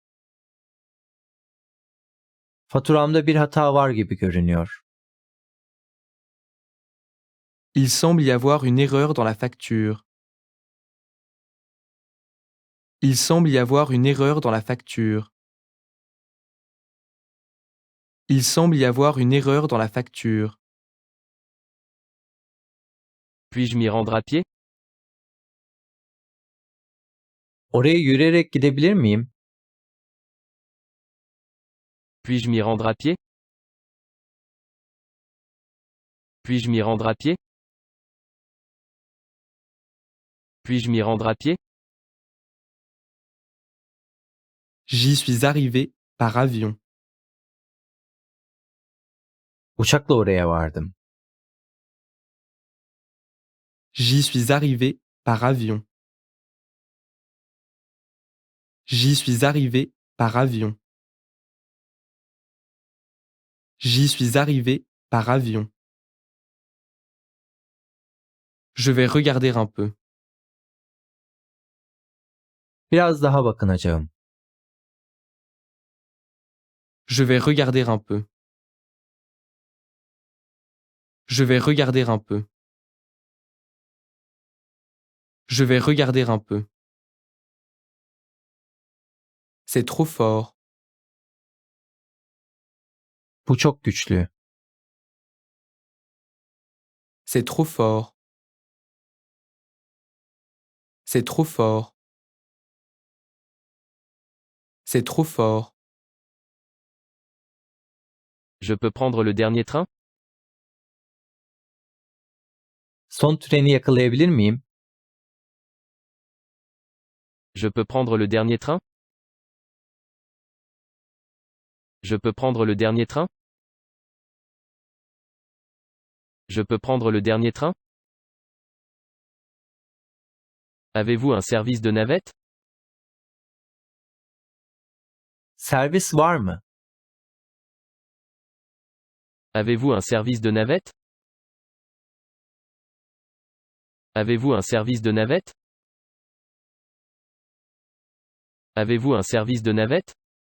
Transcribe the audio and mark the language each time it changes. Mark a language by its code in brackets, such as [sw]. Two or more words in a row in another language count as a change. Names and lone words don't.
[tr] Faturamda bir hata var gibi görünüyor. [fr] Il semble y avoir une erreur dans la facture. Il semble y avoir une erreur dans la facture. Il semble y avoir une erreur dans la facture. Puis-je m'y rendre à pied? [tr] Oraya yürüyerek gidebilir miyim? [fr] Puis-je m'y rendre à pied? Puis-je m'y rendre à pied? Puis-je m'y rendre à pied? J'y suis arrivé par avion. [tr] Uçakla oraya vardım. [fr] J'y suis arrivé par avion. J'y suis arrivé par avion. J'y suis arrivé par avion. Je vais regarder un peu. [tr] Biraz daha bakınacağım. [fr] Je vais regarder un peu. Je vais regarder un peu. Je vais regarder un peu. C'est trop fort. [tr] Bu çok güçlü. [fr] C'est trop fort. C'est trop fort. C'est trop fort. Je peux prendre le dernier train? [tr] Son treni yakalayabilir miyim? [fr] Je peux prendre le dernier train? Je peux prendre le dernier train? Je peux prendre le dernier train? Avez-vous un service de navette? [tr] Servis var mı? [fr] Avez-vous un service de navette? Avez-vous un service de navette? Avez-vous un service de navette?